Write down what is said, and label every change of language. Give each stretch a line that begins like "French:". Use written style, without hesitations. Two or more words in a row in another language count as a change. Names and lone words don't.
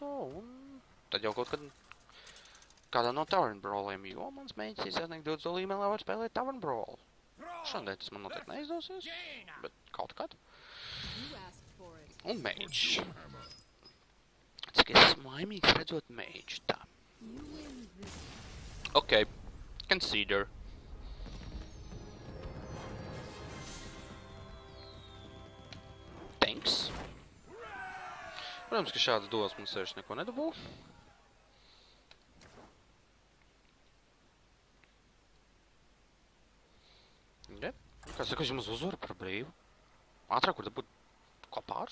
Latvian: un tad jau kaut kad kādā no Tavern Brawliem, jo mans mēģis ir sasniegt 20. līmenī, lai var spēlēt Tavern Brawl. Šodien tas man noteikti neizdosies, bet kaut kad. Un mage. Cik es esmu laimīgs redzot mage tā.
English: Ok, consider. Thanks.
Latvian: Protams, ka šāds duels man sevišķi neko nedabū. Ja? Kā saka, es jums uzvaru par brīvu. Ātrāk, kur dabūt kopārs?